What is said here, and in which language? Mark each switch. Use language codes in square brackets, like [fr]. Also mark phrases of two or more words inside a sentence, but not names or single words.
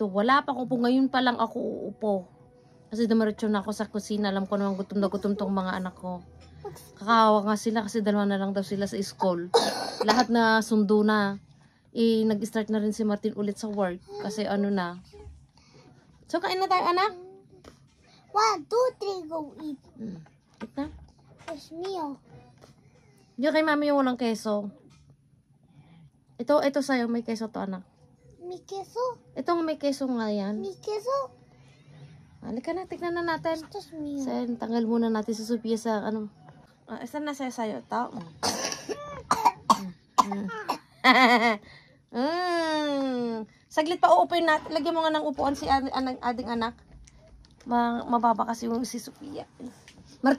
[tl] Wala pa ko po, ngayon pa lang ako uupo. Kasi dumiretso na ako sa kusina, alam ko naman gutom na gutom tong mga anak ko. Kakawa nga sila kasi dalawa na lang daw sila sa school. Lahat na sundo na. Nag-start na rin si Martin ulit sa work. Kasi ano na. So, kain na tayo, anak? [en] 1, 2, 3, go eat. [tl] Eat na. [en] It's meal. [tl] Yung kay Mami yung walang keso. Ito sa'yo, may keso to, anak. [es] Mi queso. [tl] Itong may keso nga yan. [es] Mi queso. [tl] Halika na, tignan na natin. [es] Esto es mío. [tl] So, tanggal muna natin si Sophia sa ano. Saan na sa'yo? Ito. Saglit pa uupuin natin. Lagyan mo nga ng upuan si ading anak. Mababa kasi yung si Sophia.